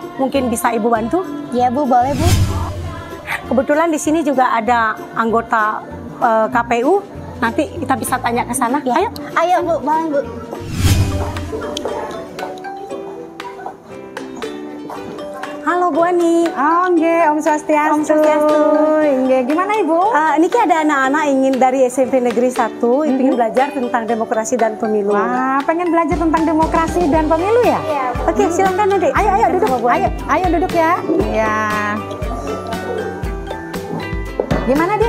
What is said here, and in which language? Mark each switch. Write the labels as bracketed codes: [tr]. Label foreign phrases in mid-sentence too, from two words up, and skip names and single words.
[id] Mungkin bisa Ibu bantu? Iya, Bu. Boleh, Bu. Kebetulan di sini juga ada anggota KPU. Nanti kita bisa tanya ke sana. Ya. Ayo, Bu. Boleh, Bu. Halo Bu Ani. [ban] Oh, nggih, Om Swastiastu. Om Swastiastu. Nggih, [id] gimana Ibu? Niki ada anak-anak ingin dari SMP Negeri 1 ingin belajar tentang demokrasi dan pemilu. Wah, pengen belajar tentang demokrasi dan pemilu ya? Iya. Oke, silakan Adek. Ayo duduk. Bu Ani. Ayo duduk ya. Iya. Gimana, Dik?